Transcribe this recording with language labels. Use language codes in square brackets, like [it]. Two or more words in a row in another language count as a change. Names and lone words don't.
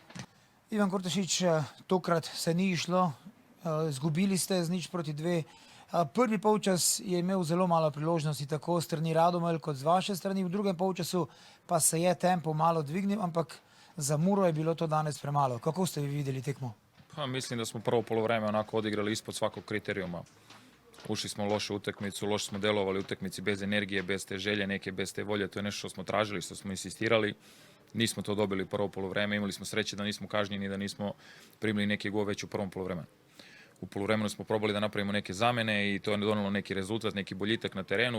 [sl] Ivan Kortešič, tokrat se ni išlo, zgubili ste z 0-2. Prvi polčas je imel zelo malo priložnosti, tako strani Radomelj kot z vaše strani, v drugem polčasu pa se je tempo malo dvignil, ampak za Muro je bilo to danes premalo. Kako ste vi videli tekmo? [sr] Mislim da smo prvo polovreme onako odigrali ispod svakog kriterijuma. Ušli smo loše utakmicu, loše smo delovali utakmici bez energije, bez te želje neke, bez te volje. To je nešto što smo tražili, što smo insistirali. Nismo to dobili prvo polovreme, imali smo sreće da nismo kažnjeni, da nismo primili neki gol već u prvom polovremenu. U poluvremenu smo probali da napravimo neke zamene i to je donelo neki rezultat, neki boljitak na terenu.